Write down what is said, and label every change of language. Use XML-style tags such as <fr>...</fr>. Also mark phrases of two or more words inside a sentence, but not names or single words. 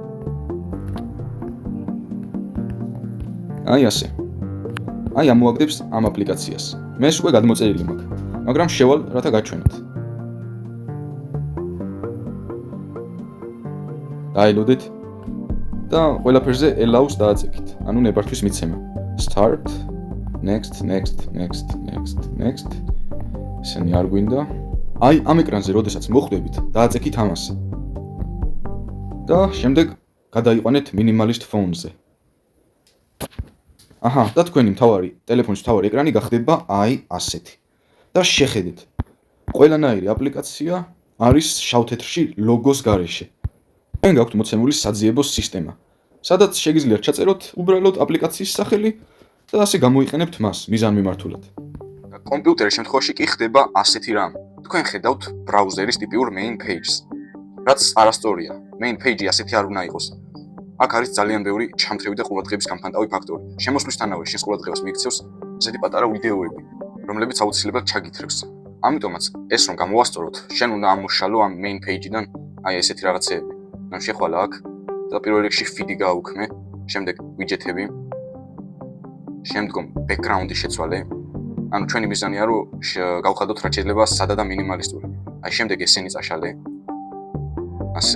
<ka>აი ასე. აი ამოაგდებს ამ აპლიკაციას. მეს უკვე გადმოწერილი მაქვს, მაგრამ შევალ რათა გაჩვენოთ. დაელოდეთ და ყველაფერზე allow-ს დააწექით, ანუ ნებართვის მიცემა.</ka> <en>Start, next.</en> <ka>ესენი არ გვინდა. აი ამ ეკრანზე როდესაც მოხვდებით, დააწექით ამას. და შემდეგ გადაიყვანეთ Minimalist Phone-ზე. აჰა, და თქვენი ტელეფონის მთავარი ეკრანი გახდება აი ასეთი. და შეხედეთ. ყველანაირი აპლიკაცია არის შავ-თეთრში ლოგოს გარეშე. ჩვენ გაქვთ მოცემული საძიებო სისტემა, სადაც შეგიძლიათ ჩაწეროთ უბრალოდ აპლიკაციის სახელი და ასე გამოიყენებთ მას მიზანმიმართულად. კომპიუტერის შემთხვევაში კი ხდება ასეთი რამ. თქვენ ხედავთ ბრაუზერის ტიპიურ</ka> <en>main page-ს,</en> <ka>რაც არასწორია.</ka> <en>main page-ი</en> <ka>ასეთი არ უნდა იყოს. აქ არის ძალიან ბევრი ჩამთრევი და ყურადღების გამფანტავი ფაქტორი. შემოსვლისთანავე შენს ყურადღებას მიიქცევს ესეთი პატარა ვიდეოები, რომლებიც აუცილებლად ჩაგითრევს. ამიტომაც ეს რომ გამოვასწოროთ, შენ უნდა ამოშალო ამ</ka> <en>main page-დან</en> <ka>აი ესეთი რაღაცეები. ანუ შეხვალა აქ და პირველ რიგში feed-ი გააუქმე, შემდეგ widget-ები, შემდგომ background-ი შეცვალე. ანუ ჩვენი მიზანია რომ გავხადოთ რაც შეიძლება სადა და მინიმალისტური. აი შემდეგ ესენი წაშალე. ასე.</ka>